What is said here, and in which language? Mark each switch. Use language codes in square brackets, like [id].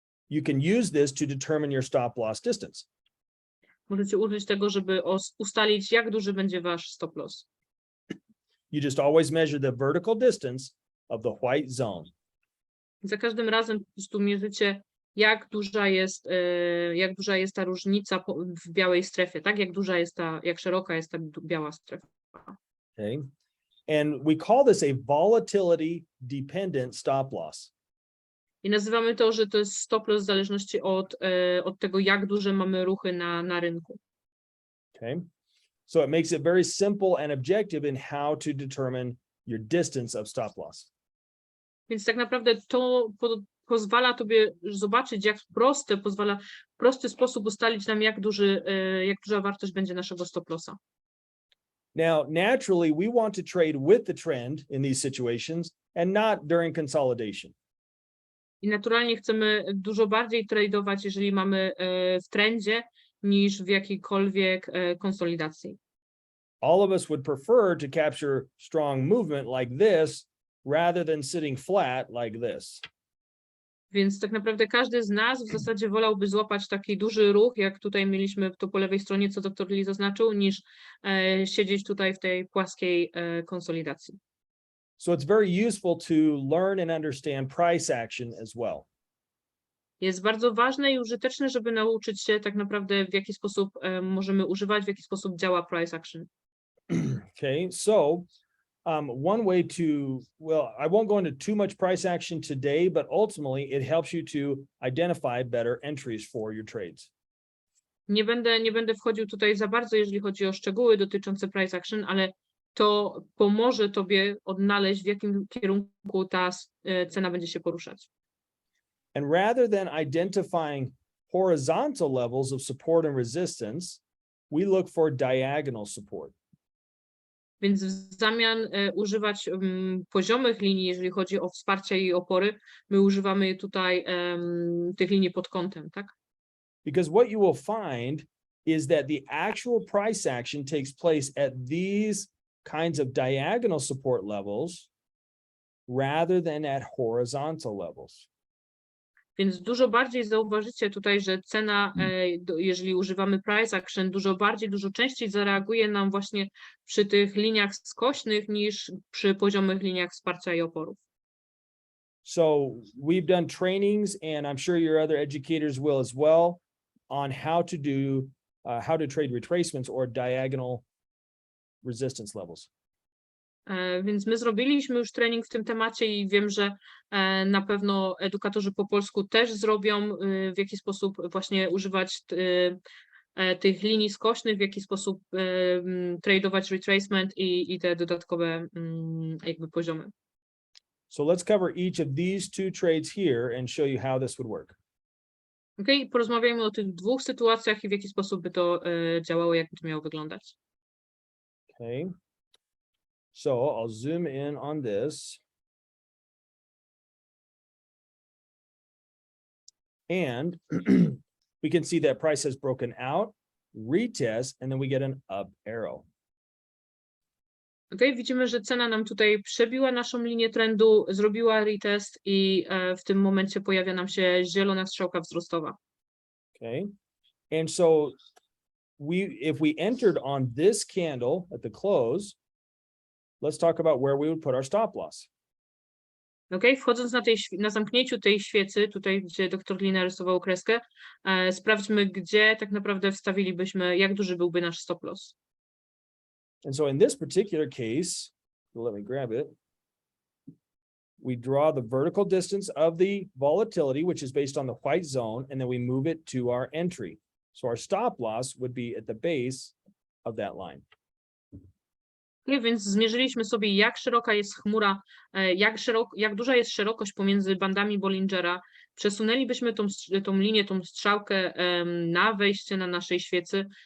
[en] You can use this to determine your stop loss distance. [pl] Możecie użyć tego, żeby ustalić, jak duży będzie wasz stop loss. [en] You just always measure the vertical distance of the white zone. [pl] Za każdym razem po prostu mierzycie, jak duża jest ta różnica w białej strefie, tak? Jak szeroka jest ta biała strefa. [en] Okay. And we call this a volatility dependent stop loss. [pl] I nazywamy to, że to jest stop loss w zależności od tego, jak duże mamy ruchy na rynku. [en] Okay. So it makes it very simple and objective in how to determine your distance of stop loss. [pl] Więc tak naprawdę to pozwala tobie zobaczyć, pozwala w prosty sposób ustalić nam, jak duża wartość będzie naszego stop lossa. [en] Now, naturally, we want to trade with the trend in these situations and not during consolidation. [pl] I naturalnie chcemy dużo bardziej tradeować, jeżeli mamy w trendzie, niż w jakiejkolwiek konsolidacji. [en] All of us would prefer to capture strong movement like this rather than sitting flat like this. [pl] Więc tak naprawdę każdy z nas w zasadzie wolałby złapać taki duży ruch, jak tutaj mieliśmy to po lewej stronie, co dr Lee zaznaczył, niż siedzieć tutaj w tej płaskiej konsolidacji. [en] So it's very useful to learn and understand price action as well. [pl] Jest bardzo ważne i użyteczne, żeby nauczyć się tak naprawdę, w jaki sposób możemy używać, w jaki sposób działa price action. [en] Okay, so one way to, well, I won't go into too much price action today, but ultimately it helps you to identify better entries for your trades. [pl] Nie będę wchodził tutaj za bardzo, jeżeli chodzi o szczegóły dotyczące price action, ale to pomoże tobie odnaleźć, w jakim kierunku ta cena będzie się poruszać. [en] And rather than identifying horizontal levels of support and resistance, we look for diagonal support. [pl] Więc w zamian używać poziomych linii, jeżeli chodzi o wsparcie i opory, my używamy tutaj tych linii pod kątem, tak? [en] Because what you will find is that the actual price action takes place at these kinds of diagonal support levels. rather than at horizontal levels. [pl] Więc dużo bardziej zauważycie tutaj, że cena, jeżeli używamy price action, dużo częściej zareaguje nam właśnie przy tych liniach skośnych niż przy poziomych liniach wsparcia i oporów. [en] So we've done trainings, and I'm sure your other educators will as well, on how to trade retracements or diagonal resistance levels. [pl] Więc my zrobiliśmy już trening w tym temacie i wiem, że na pewno edukatorzy po polsku też zrobią, w jaki sposób właśnie używać tych linii skośnych, w jaki sposób tradować retracement i te dodatkowe jakby poziomy. [en] So let's cover each of these two trades here and show you how this would work. [pl] Okay, porozmawiajmy o tych dwóch sytuacjach i w jaki sposób by to działało, jak by to miało wyglądać. [en] Okay. So I'll zoom in on this. And we can see that price has broken out, retest, and then we get an up arrow. [pl] Okay, widzimy, że cena nam tutaj przebiła naszą linię trendu, zrobiła retest i w tym momencie pojawia nam się zielona strzałka wzrostowa. [en] Okay. And so if we entered on this candle at the close, let's talk about where we would put our stop loss. [pl] Okay, wchodząc na zamknięciu tej świecy, tutaj gdzie dr Lee narysował kreskę, sprawdźmy, gdzie tak naprawdę wstawilibyśmy, jak duży byłby nasz stop loss. [en] And so in this particular case, let me grab it. We draw the vertical distance of the volatility, which is based on the white zone, and then we move it to our entry. So our stop loss would be at the base of that line. [pl] Okay, więc zmierzyliśmy sobie, jak szeroka jest chmura, jak duża jest szerokość pomiędzy bandami Bollingera. Przesunęlibyśmy tą linię, tą strzałkę na wejście na naszej świecy.